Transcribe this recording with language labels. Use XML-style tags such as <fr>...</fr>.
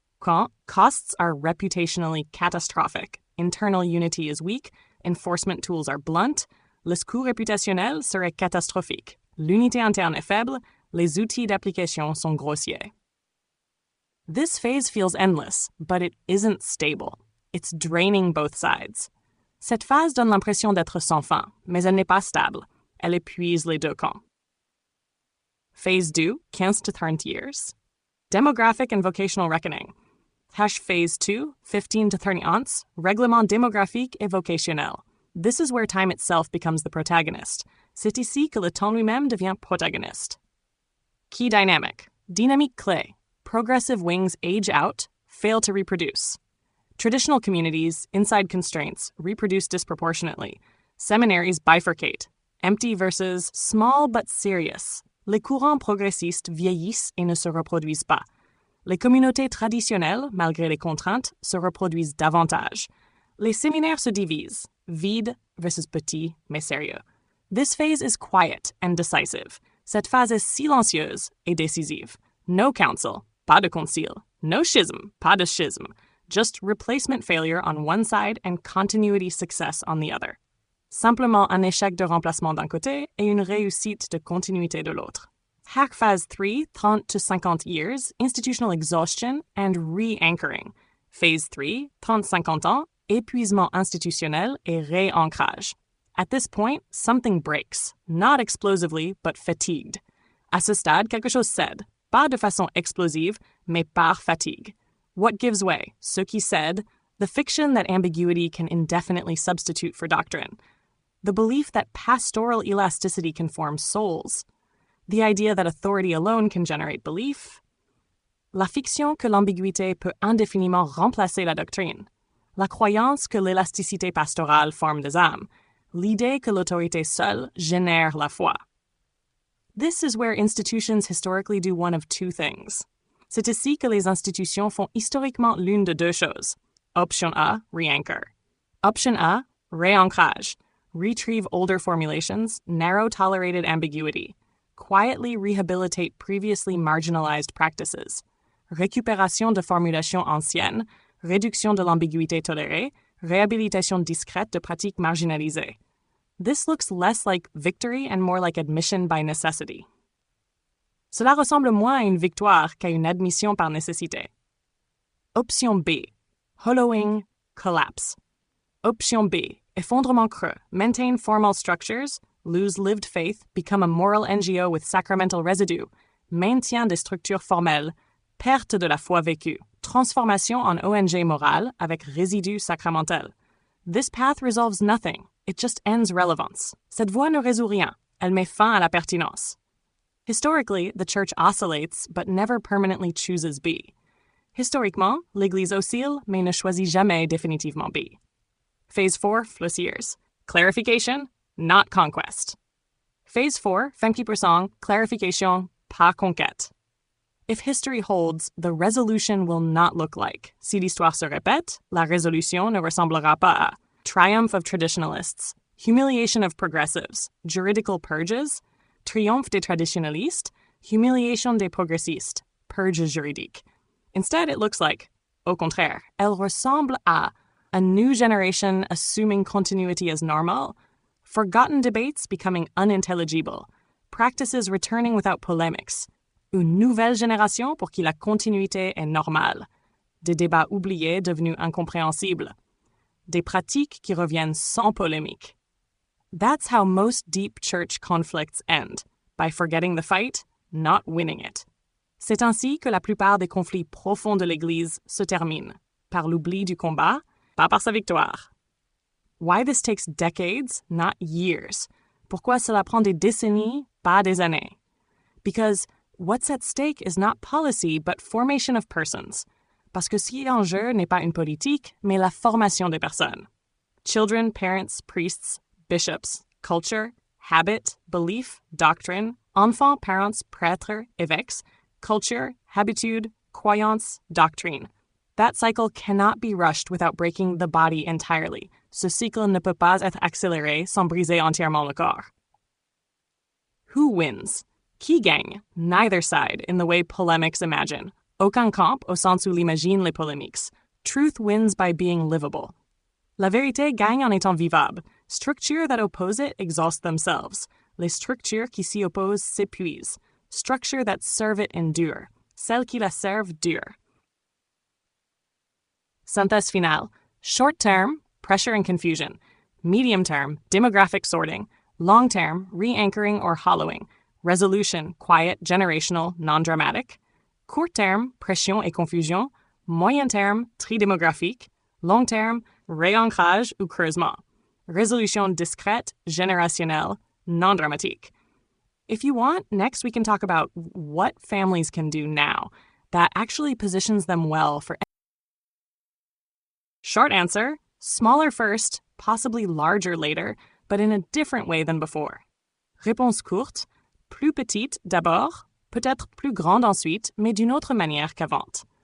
<fr>Quand</fr> <en>costs are reputationally catastrophic, internal unity is weak, enforcement tools are blunt,</en> <fr>les coûts réputationnels seraient catastrophiques, l'unité interne est faible, les outils d'application sont grossiers.</fr> <en>This phase feels endless, but it isn't stable. It's draining both sides.</en> <fr>Cette phase donne l'impression d'être sans fin, mais elle n'est pas stable. Elle épuise les deux camps.</fr> <en>Phase 2, 15 to 30 years. Demographic and vocational reckoning.</en> <fr>Phase 2, 15 to 30 ans, règlement démographique et vocationnel.</fr> <en>This is where time itself becomes the protagonist.</en> <fr>C'est ici que le temps lui-même devient protagoniste.</fr> <en>Key dynamic.</en> <fr>Dynamique clé.</fr> <en>Progressive wings age out, fail to reproduce. Traditional communities, inside constraints, reproduce disproportionately. Seminaries bifurcate. Empty versus small but serious.</en> <fr>Les courants progressistes vieillissent et ne se reproduisent pas. Les communautés traditionnelles, malgré les contraintes, se reproduisent davantage. Les séminaires se divisent. Vide versus petit mais sérieux.</fr> <en>This phase is quiet and decisive.</en> <fr>Cette phase est silencieuse et décisive.</fr> <en>No council.</en> <fr>Pas de concile.</fr> <en>No schism.</en> <fr>Pas de schisme.</fr> <en>Just replacement failure on one side and continuity success on the other.</en> <fr>Simplement un échec de remplacement d'un côté et une réussite de continuité de l'autre.</fr> <en>Hack Phase 3, 30 to 50 years, institutional exhaustion and re-anchoring.</en> <fr>Phase 3, 30-50 ans, épuisement institutionnel et réancrage.</fr> <en>At this point, something breaks. Not explosively, but fatigued.</en> <fr>À ce stade, quelque chose cède. Pas de façon explosive, mais par fatigue.</fr> <en>What gives way?</en> <fr>Ce qui cède,</fr> <en>the fiction that ambiguity can indefinitely substitute for doctrine. The belief that pastoral elasticity can form souls. The idea that authority alone can generate belief.</en> <fr>La fiction que l'ambiguïté peut indéfiniment remplacer la doctrine. La croyance que l'élasticité pastorale forme des âmes. L'idée que l'autorité seule génère la foi.</fr> <en>This is where institutions historically do one of two things.</en> <fr>C'est ici que les institutions font historiquement l'une de deux choses.</fr> <en>Option A, re-anchor.</en> <fr>Option A, réancrage.</fr> <en>Retrieve older formulations, narrow tolerated ambiguity. Quietly rehabilitate previously marginalized practices.</en> <fr>Récupération de formulations anciennes, réduction de l'ambiguïté tolérée, réhabilitation discrète de pratiques marginalisées.</fr> <en>This looks less like victory and more like admission by necessity.</en> <fr>Cela ressemble moins à une victoire qu'à une admission par nécessité.</fr> <en>Option B, hollowing, collapse.</en> <fr>Option B, effondrement creux,</fr> <en>maintain formal structures, lose lived faith, become a moral NGO with sacramental residue,</en> <fr>maintien des structures formelles, perte de la foi vécue, transformation en ONG morale avec résidu sacramentel.</fr> <en>This path resolves nothing. It just ends relevance.</en> <fr>Cette voie ne résout rien. Elle met fin à la pertinence.</fr> <en>Historically, the Church oscillates, but never permanently chooses B.</en> <fr>Historiquement, l'Église oscille, mais ne choisit jamais définitivement B.</fr> <en>Phase 4, Flossiers. Clarification, not conquest. Phase 4, Femkeeper</en> <fr>clarification, pas conquête.</fr> <en>If history holds, the resolution will not look like.</en> <fr>Si l'histoire se répète, la résolution ne ressemblera pas à</fr> <en>triumph of traditionalists, humiliation of progressives, juridical purges,</en> <fr>triomphe des traditionalistes, humiliation des progressistes, purge juridique.</fr> <en>Instead, it looks like,</en> <fr>au contraire, elle ressemble à</fr> <en>a new generation assuming continuity as normal, forgotten debates becoming unintelligible, practices returning without polemics,</en> <fr>une nouvelle génération pour qui la continuité est normale, des débats oubliés devenus incompréhensibles, des pratiques qui reviennent sans polémique.</fr> <en>That's how most deep church conflicts end, by forgetting the fight, not winning it.</en> <fr>C'est ainsi que la plupart des conflits profonds de l'Église se terminent, par l'oubli du combat, pas par sa victoire.</fr> <en>Why this takes decades, not years.</en> <fr>Pourquoi cela prend des décennies, pas des années?</fr> <en>Because what's at stake is not policy, but formation of persons.</en> <fr>Parce que ce qui est en jeu n'est pas une politique, mais la formation des personnes.</fr> <en>Children, parents, priests, bishops, culture, habit, belief, doctrine,</en> <fr>enfants, parents, prêtres, évêques, culture, habitude, croyance, doctrine.</fr> <en>That cycle cannot be rushed without breaking the body entirely.</en> <fr>Ce cycle ne peut pas être accéléré sans briser entièrement le corps.</fr> <en>Who wins?</en> <fr>Qui gagne?</fr> <en>Neither side, in the way polemics imagine.</en> <fr>Aucun camp, au sens où l'imaginent les polémiques.</fr> <en>Truth wins by being livable.</en> <fr>La vérité gagne en étant vivable.</fr> <en>Structures that oppose it exhaust themselves.</en> <fr>Les structures qui s'y opposent s'épuisent.</fr> <en>Structures that serve it endure.</en> <fr>Celles qui la servent dure. Synthèse finale.</fr> <en>Short term, pressure and confusion. Medium term, demographic sorting. Long term, re-anchoring or hollowing. Resolution, quiet, generational, non-dramatic.</en> <fr>Court term, pression et confusion. Moyen terme, tri démographique. Long terme, réancrage ou creusement. Résolution discrète, générationnelle, non-dramatique.</fr> <en>If you want, next we can talk about what families can do now that actually positions them well for. Short answer, smaller first, possibly larger later, but in a different way than before.</en> <fr>Réponse courte, plus petite d'abord, peut-être plus grande ensuite, mais d'une autre manière qu'avant.</fr>